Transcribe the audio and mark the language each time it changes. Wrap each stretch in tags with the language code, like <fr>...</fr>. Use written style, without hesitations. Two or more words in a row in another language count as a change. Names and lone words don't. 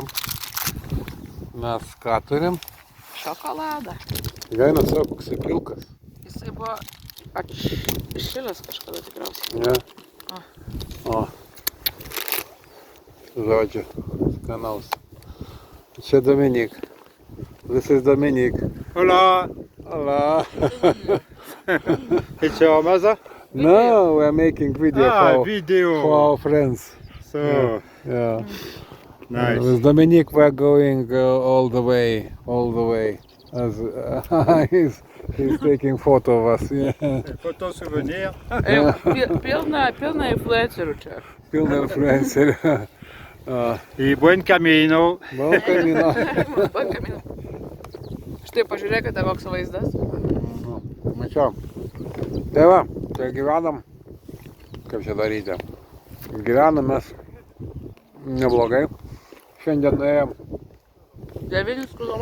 <lt>Mes ką turim? Šokoladą. Gaina savo, koks pilkas. Jisai buvo atšilęs kažkada tikriausiai. Ne? O. Žodžiu, skanaus. Čia Dominik.</lt> <en>This is Dominik.</en> <es>Hola! Hola.</es> <en>It's your mother? No, we are making video Video! for our friends. So, Yeah. nice. With Dominic we are going all the way. As, he's taking photo of us. Yeah. Photo souvenir.</en> <lt>Pilna influencerių čia. Pilna influencer.</lt> <es>Y buen camino. Buen camino.</es> <lt>Štai pažiūrėkite, koks vaizdas. Mačiau. Tai va, tai gyvenam. Kaip čia daryti? Gyvenam mes neblogai. Šiandien nuėjom 9 km.</lt>